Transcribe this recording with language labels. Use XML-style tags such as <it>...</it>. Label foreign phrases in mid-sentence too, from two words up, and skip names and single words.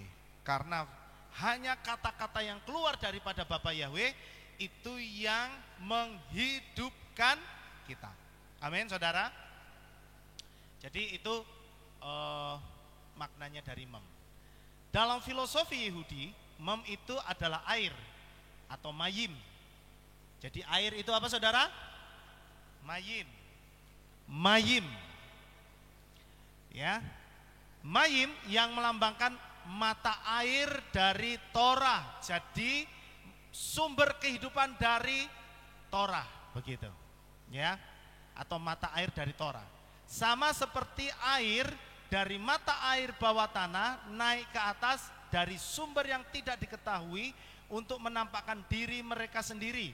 <id>Karena hanya kata-kata yang keluar daripada Bapa Yahweh itu yang menghidupkan kita. Amin, saudara. Jadi itu maknanya dari mem. Dalam filosofi Yahudi, mem itu adalah air atau mayim. Jadi air itu apa saudara? Mayim. Mayim. Ya. Mayim yang melambangkan mata air dari Torah. Jadi sumber kehidupan dari Torah, begitu. Ya. Atau mata air dari Torah. Sama seperti air dari mata air bawah tanah naik ke atas dari sumber yang tidak diketahui untuk menampakkan diri mereka sendiri.</id>